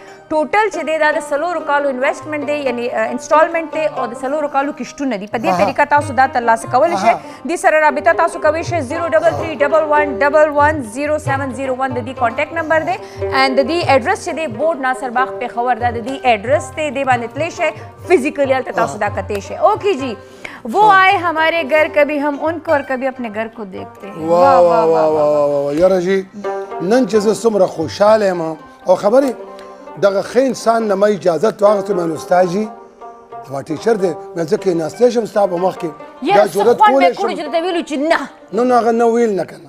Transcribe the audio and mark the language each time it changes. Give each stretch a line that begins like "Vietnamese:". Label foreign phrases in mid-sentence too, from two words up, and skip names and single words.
Pashto: ټوټل چې دی دا د 4 کالو انویسټمنټ دی، یعنی انسټالمنٹ دی او د 4 کالو کشتونه دي. په دې طریقه تاسو دا ترلاسه کولی شئ. دې سره رابطه تاسو کولی شئ 03311110701 د دې
English: contact number
Pashto: دی. اینڈ د دې ایډرس چې دی بورډ ناصر باغ پیښور دا د دې ایډرس دی، دې باندې تللی شئ فزیکلی هلته تاسو دا کتی شئ.
Urdu: اوکے جی، وہ آئے ہمارے گھر کبھی ہم ان کو اور کبھی اپنے گھر کو دیکھتے ہیں.
Pashto: واه واه واه واه یاره جی نن چې زه څومره خوشحاله یم او خبرې دغه ښه انسان نه ما اجازت واخیستو مې استاد جي زما ټیچر دی مې زه کېناستی شم ستا په مخ کې دا جرأت کولی شم. چې درته ویلو چې نه نو هغه نه ویل نه که نه